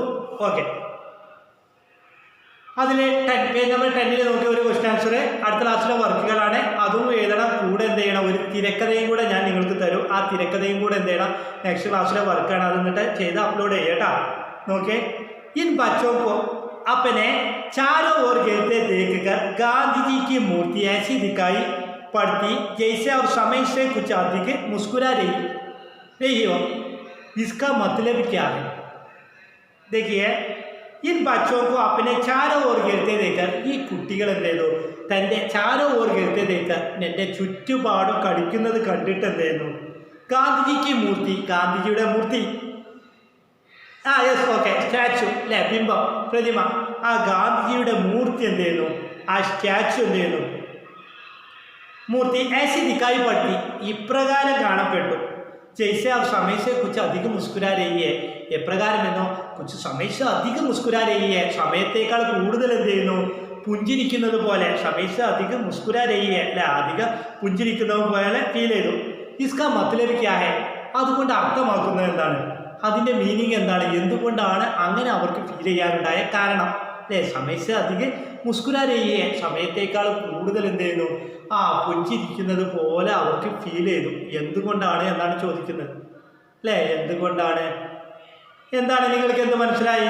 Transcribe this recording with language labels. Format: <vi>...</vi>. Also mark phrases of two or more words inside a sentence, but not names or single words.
<ml>ഓക്കെ, അതിൽ</ml> <en>page number</en> <ml>10 നോക്കിയ ഒരു</ml> <en>question answer</en> <ml>അടുത്ത ക്ലാസ്സിലെ വർക്കുകളാണ്. അതും എഴുതണം. കൂടെ എന്ത് ചെയ്യണം, ഒരു തിരക്കഥയും കൂടെ ഞാൻ നിങ്ങൾക്ക് തരും. ആ തിരക്കഥയും കൂടെ എന്ത് ചെയ്യണം,</ml> <en>next classile</en> <ml>വർക്കാണ്. അത് എന്നിട്ട് ചെയ്ത് അപ്ലോഡ് ചെയ്യട്ടോ. നോക്കേ,</ml> <hi>इन बच्चों को अपने चारों ओर गिरते देखकर गांधी जी की मूर्ति ऐसी दिखाई पड़ती जैसे और समय से कुछ अधिक मुस्कुरा रही हो. इसका मतलब क्या है? देखिए, इन बच्चों को अपने चारों ओर गिरते देखकर,</hi> <ml>ഈ കുട്ടികൾ എന്ത് ചെയ്തു, തൻ്റെ</ml> <hi>चारों ओर गिरते देखकर</hi> <ml>എൻ്റെ ചുറ്റുപാടും കളിക്കുന്നത് കണ്ടിട്ട് എന്ത് ചെയ്യുന്നു, ഗാന്ധിജിക്ക് മൂർത്തി, ഗാന്ധിജിയുടെ മൂർത്തി,</ml> <en>yes okay,</en> <ml>സ്റ്റാച്ചു അല്ലേ, ബിംബം, പ്രതിമ, ആ ഗാന്ധിജിയുടെ മൂർത്തി എന്ത് ചെയ്യുന്നു, ആ സ്റ്റാച്ചു എന്ത് ചെയ്യുന്നു, മൂർത്തി</ml> <hi>ऐसी दिखाई पड़ती,</hi> <ml>ഇപ്രകാരം കാണപ്പെട്ടു.</ml> <hi>जैसे अब समय से कुछ अधिक मुस्कुरा रही है,</hi> <ml>എപ്രകാരം എന്നോ,</ml> <hi>कुछ समय से अधिक मुस्कुरा रही है,</hi> <ml>സമയത്തേക്കാൾ കൂടുതൽ എന്ത് ചെയ്യുന്നു, പുഞ്ചിരിക്കുന്നത് പോലെ,</ml> <hi>समय से अधिक मुस्कुरा रही है</hi> <ml>അല്ലെ, അധികം പുഞ്ചിരിക്കുന്നത് പോലെ ഫീൽ ചെയ്തു.</ml> <hi>इसका मतलब क्या है?</hi> <ml>അതുകൊണ്ട് അർത്ഥമാക്കുന്നത് എന്താണ്, അതിൻ്റെ മീനിങ് എന്താണ്, എന്തുകൊണ്ടാണ് അങ്ങനെ അവർക്ക് ഫീൽ ചെയ്യാനുണ്ടായ കാരണം അല്ലേ. സമയത്ത് അധികം</ml> <hi>मुस्कुरा रहिये,</hi> <ml>സമയത്തേക്കാൾ കൂടുതൽ എന്ത് ചെയ്യുന്നു, പുഞ്ചിരിക്കുന്നത് പോലെ അവർക്ക് ഫീൽ ചെയ്തു. എന്തുകൊണ്ടാണ് എന്നാണ് ചോദിക്കുന്നത് അല്ലേ. എന്തുകൊണ്ടാണ്, എന്താണ്, നിങ്ങൾക്ക് എന്ത് മനസ്സിലായി?</ml>